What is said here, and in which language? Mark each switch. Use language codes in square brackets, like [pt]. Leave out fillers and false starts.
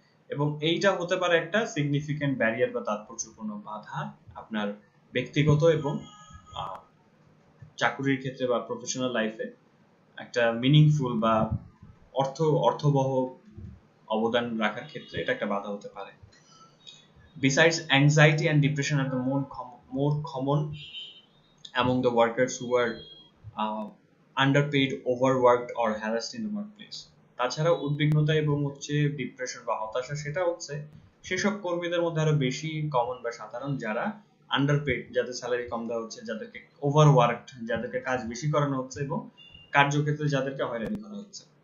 [bn] এবং এইটা হতে পারে একটা সিগনিফিকেন্ট ব্যারিয়ার বা তাৎপর্যপূর্ণ বাধা আপনার ব্যক্তিগত এবং চাকরির ক্ষেত্রে বা প্রফেশনাল লাইফে একটা মিনিংফুল বা অর্থবহ অবদান রাখার ক্ষেত্রে এটা একটা বাধা হতে পারে। [en] Besides, anxiety and depression are the more common among the workers who are underpaid, overworked or harassed in the workplace. [bn] তাছাড়া উদ্বিগ্নতা এবং হচ্ছে ডিপ্রেশন বা হতাশা সেটা হচ্ছে সেসব কর্মীদের মধ্যে আরো বেশি কমন বা সাধারণ যারা আন্ডারপেড, যাদের স্যালারি কম দেওয়া হচ্ছে, যাদেরকে ওভারওয়ার্কড, যাদেরকে কাজ বেশি করানো হচ্ছে এবং কার্যক্ষেত্রে যাদেরকে হয়রানি করা হচ্ছে।